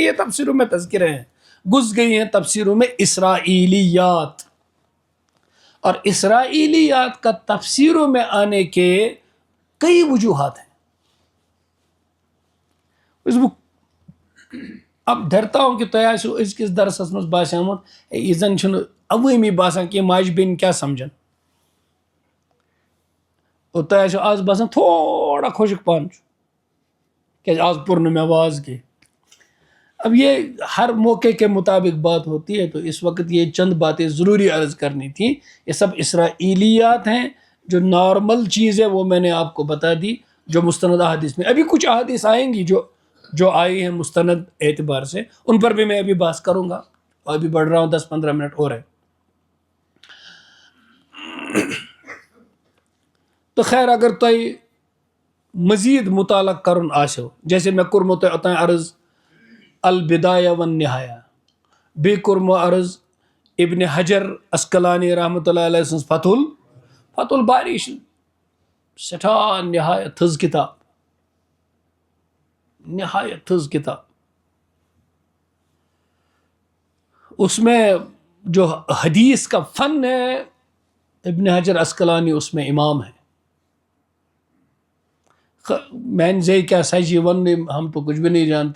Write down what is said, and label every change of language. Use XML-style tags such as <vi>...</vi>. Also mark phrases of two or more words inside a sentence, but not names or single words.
<ur>یہ تفسیروں میں تذکرے ہیں، گھس گئی ہیں تفسیروں میں اسرائیلیات. اور اسرائیلیات کا تفسیروں میں آنے کے کئی وجوہات ہیں. اب دھرتا ہوں کہ</ur> <ks>تۄہہِ آسیو أزکِس درسس منٛز باسیومُت یہِ زن چھُنہٕ عوٲمی باسان کہِ ماجہِ بیٚنہِ کیٛاہ سمجھن، اور تۄہہِ آسیو آز باسان تھوڑا خۄشک پہن چھُ کیٛازِ آز پوٚر نہٕ مےٚ واز کینٛہہ.</ks> <ur>اب یہ ہر موقع کے مطابق بات ہوتی ہے، تو اس وقت یہ چند باتیں ضروری عرض کرنی تھی. یہ سب اسرائیلیات ہیں، جو نارمل چیز ہے وہ میں نے آپ کو بتا دی، جو مستند احادیث میں. ابھی کچھ احادیث آئیں گی جو آئی ہیں مستند اعتبار سے، ان پر بھی میں ابھی بحث کروں گا، اور ابھی بڑھ رہا ہوں 10-15 منٹ اور ہے. تو خیر اگر</ur> <ks>تۄہہِ مزید مطالعہ کرن آسو،</ks> <ur>جیسے میں</ur> <ks>کورمو تۄہہِ اوتانۍ عرض البدایہ والنہایہ، بیٚیہِ کورمو عرض ابن حجر اسقلانی رحمۃ اللہ علیہ سٕنٛز فتح الباری چھِ سٮ۪ٹھاہ نہایت تھٔز کتاب، نہایت تھٔز کتاب.</ks> <ur>اس میں جو حدیث کا فن ہے، ابن حجر اسقلانی اس میں امام ہے. میں سے کیا سچ یہ ون، ہم تو کچھ بھی نہیں جانتے.</ur>